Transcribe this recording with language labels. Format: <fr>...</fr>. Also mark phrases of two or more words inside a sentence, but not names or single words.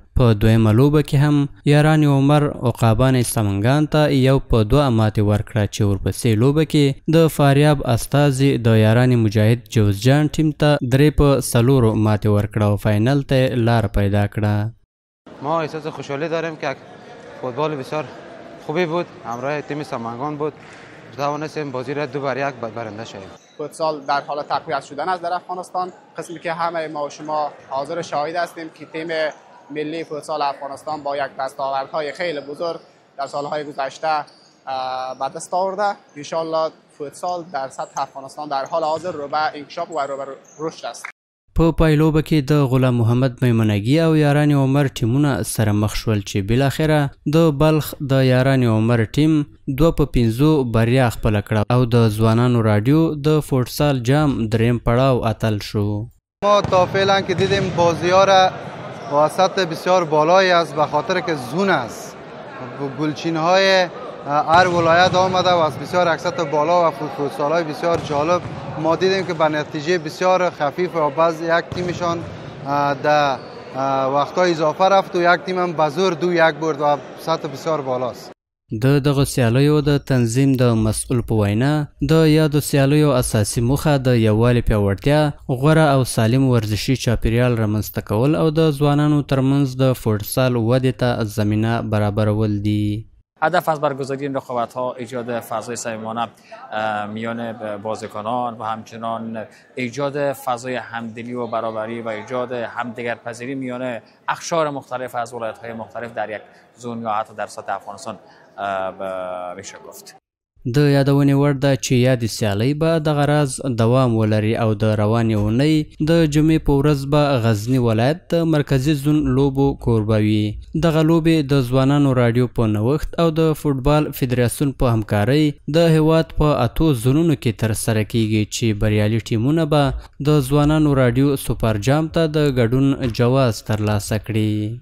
<ps>په دویمه لوبه کې هم یاران عمر عقابان سمنګان ته 1-2 ماتې ورکړه، چې ورپسې لوبه کې د فاریاب استازي د یاران مجاهد جوزجان ټیم ته 3-4 ماتې ورکړه او فاینل ته لار پیدا کړه.</ps> <fa>ما احساس خوشحالی داریم که فوتبال بسیار خوبی بود، همراه تیم سمنگان بود، توانستیم بازی را 2-1 برنده شدیم. فوتسال در حال تقویت شدن است در افغانستان، قسمی که همه ما و شما حاضر شاهد هستیم که تیم ملی فوتسال افغانستان با یک دستاوردهای خیلی بزرگ در سالهای گذشته به دست آورده.</fa> <ar>ان شاء الله</ar> <fa>فوتسال در سطح افغانستان در حال حاضر رو به انکشاف و رو به رشد است.</fa> <ps>په پایلوبه کې د غلام محمد میمنګي او یاران عمر ټیمونه سره مخ شول، چې بالاخره د بلخ د یاران عمر ټیم 2-5 بریا خپله کړه او د ځوانانو راډیو د فوټسال جام دریم پړاو اتل شو.</ps> <fa>ما تا فعلا که دیدیم بازی‌ها را با سطح بسیار بالایی است، به خاطر که زون است، گلچین‌های هر ولایت آمده و از بسیار یک سطح بالا و فوتسال‌های بسیار جالب. ما دیدیم که به نتیجه بسیار خفیف و بعض یک تیمشان در وقت‌های اضافه رفت و یک تیم هم به زور 2-1 برد و سطح بسیار بالاست.</fa> <ps>د دغه سیالیو د تنظیم د مسئول په وینا د یادو سیالیو اساسي موخه د یووالي پیاوړتیا، غوره او سالم ورزشي چاپیریال رامنځته کول او د ځوانانو ترمنځ د فوټسال ودې ته زمینه برابرول دي.</ps> <fa>هدف از برگزاری این رقابت‌ها ایجاد فضای صمیمانه میان بازیکنان و همچنان ایجاد فضای همدلی و برابری و ایجاد همدیگرپذیری میان اقشار مختلف از ولایت‌های مختلف در یک زون یا حتی در سطح افغانستان میشه گفت.</fa> <ps>د یادونې وړ ده چې یادې سیالۍ به دغه راز دوام ولري او د روانې اونۍ د جمعې په ورځ به غزني ولایت د مرکزي زون لوبو کوربه وي. دغه لوبې د ځوانانو راډیو په نوښت او د فوټبال فدراسیون په همکارۍ د هیواد په 8 زونونو کې ترسره کیږي، چې بریالي ټیمونه به د ځوانانو راډیو سوپر جام ته د ګډون جواز ترلاسه کړي.</ps>